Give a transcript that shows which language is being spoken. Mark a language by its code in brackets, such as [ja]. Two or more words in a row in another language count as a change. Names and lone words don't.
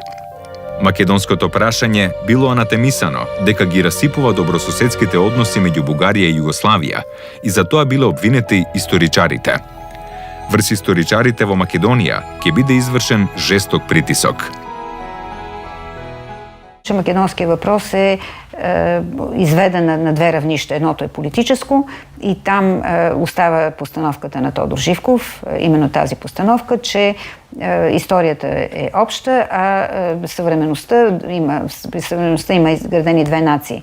[mk] Македонското прашање било анатемисано дека ги расипува добрососедските односи меѓу Бугарија и Југославија и за тоа биле обвинети историчарите. Врз историчарите во Македонија ќе биде извршен жесток притисок. [bg] Македонският въпрос е изведен на две равнища. Едното е политическо и там остава постановката на Тодор Живков, именно тази постановка, че историята е обща, а съвременността има изградени две нации.